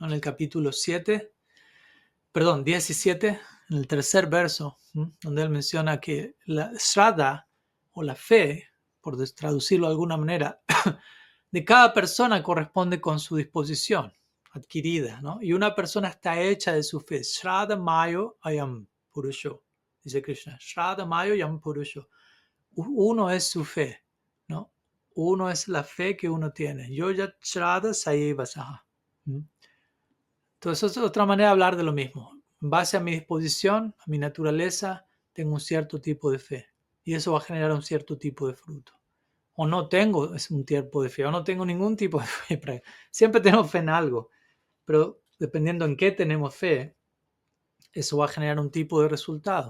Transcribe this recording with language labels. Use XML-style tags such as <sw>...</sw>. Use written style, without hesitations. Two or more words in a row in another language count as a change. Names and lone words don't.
<es>En el capítulo 17, en el tercer verso, donde él menciona que la shraddha o la fe, por traducirlo de alguna manera, de cada persona corresponde con su disposición adquirida, ¿no? Y una persona está hecha de su fe.</es> <sa>श्रद्धा मयो अयं पुरुषो, dice Krishna. श्रद्धा मयो अयं पुरुषो.</sa> <es>Uno es su fe, ¿no? Uno es la fe que uno tiene.</es> <sa>यो य श्रद्धः सएव सः.</sa> <es>Entonces es otra manera de hablar de lo mismo. En base a mi disposición, a mi naturaleza, tengo un cierto tipo de fe. Y eso va a generar un cierto tipo de fruto. O no tengo un tipo de fe, o no tengo ningún tipo de fe. Siempre tenemos fe en algo. Pero dependiendo en qué tenemos fe, eso va a generar un tipo de resultado.</es>